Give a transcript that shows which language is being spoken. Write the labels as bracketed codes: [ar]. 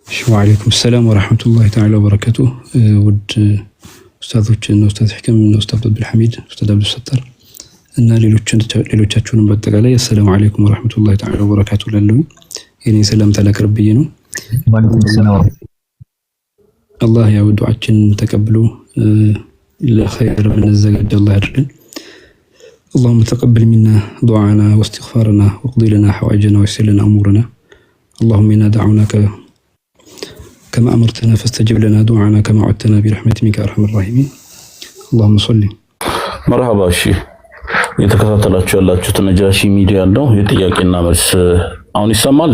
[am] ወአለይኩም ሰላም ወራህመቱላሂ ተዓላ ወበረካቱ። ውድ ኡስታዞችን ኡስታዝ ሂከም እና ኡስታዝ አብዱልሐሚድ፣ ኡስታዝ አብዱልሰጠር እና ሌሎቻችሁንም በአጠቃላይ አሰላሙ አለይኩም ወራህመቱላሂ ተዓላ ወበረካቱ ላለው የኔ ሰላምታ ላቀርብዬ ነው። አላህ ያው ዱዓችን ተቀብሎ ለኸይር ምንዘጋጅ አላህ ያድርገን። [ar] اللهم تقبل منا دعاءنا واستغفارنا واقضي لنا حوائجنا ويسر لنا امورنا. اللهم انا دعوناك كما امرتنا فاستجب لنا دعانا كما وعدتنا برحمتك يا ارحم الراحمين. اللهم صل [am] مرحبا እሺ የተከታተላችሁ ያላችሁት ነጃሺ ሚዲያ ነው። የጥያቄና መልስ አሁን ይሰማል?